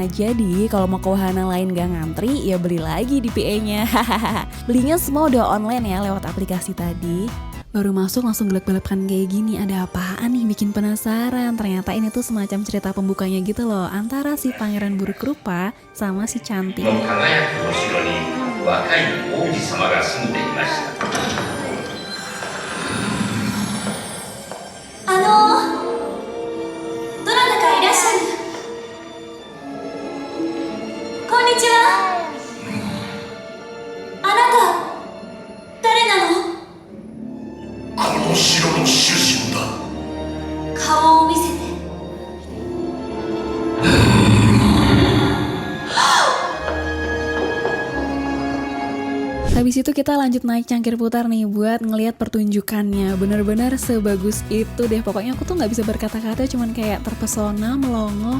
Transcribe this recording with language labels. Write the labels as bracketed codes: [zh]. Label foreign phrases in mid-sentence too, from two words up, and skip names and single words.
[id] Jadi kalau mau ke wahana lain nggak ngantri, ya beli lagi DPA-nya. Belinya semua udah online ya lewat aplikasi tadi. Baru masuk langsung gelap-gelapan kayak gini, ada apaan nih, bikin penasaran. Ternyata ini tuh semacam cerita pembukanya gitu loh, antara si pangeran buruk rupa sama si cantik. [ja] この輝くお城に若い王子様が住んでいました。どなたかいらっしゃる？こんにちは。あなた誰なの？この城の主人だ。顔を見せて。 [id] Habis itu kita lanjut naik cangkir putar nih buat ngelihat pertunjukannya. Bener-bener sebagus itu deh. Pokoknya aku tuh nggak bisa berkata-kata, cuman kayak terpesona, melongo.